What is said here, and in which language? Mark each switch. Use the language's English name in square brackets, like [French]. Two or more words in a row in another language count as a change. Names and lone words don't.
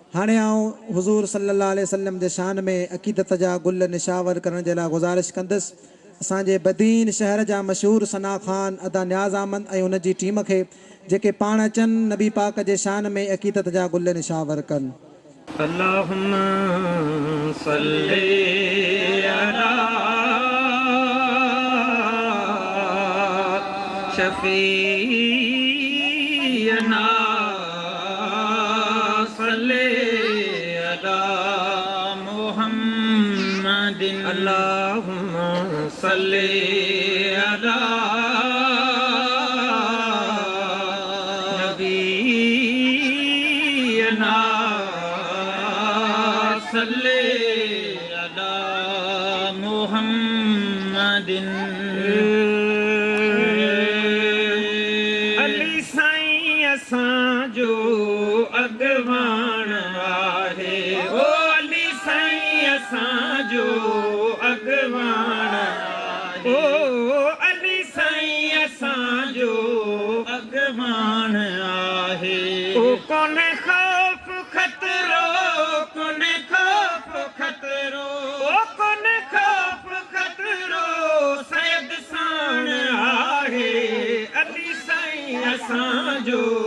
[Sindhi] हाणे आऊं हुज़ूर [Arabic] صلى الله عليه وسلم [Sindhi] जे शान में अक़ीदत जा गुल निशावर करण जे लाइ गुज़ारिश कंदुसि असांजे बदीन शहर जा मशहूर सना खान अदा न्याज़ अहमद ऐं उन जी टीम खे जेके पाण अचनि नबी पाक जे शान में अक़ीदत जा गुल निशावर कनि। [Arabic] اللهم صل على شفينا صل على محمد اللهم صل على نبينا صل على محمد. [Sindhi] अली साईं असांजो अॻवान आहे ओ अली साईं असांजो अॻवान आहे ओ अली साईं असांजो अॻवान आहे ओ कोन्हे ख़ौफ़ ख़तरो कोन्हे ख़ौफ़ ख़तरो ओ कोन्हे ख़ौफ़ ख़तरो सैयद साण आहे अली साईं असांजो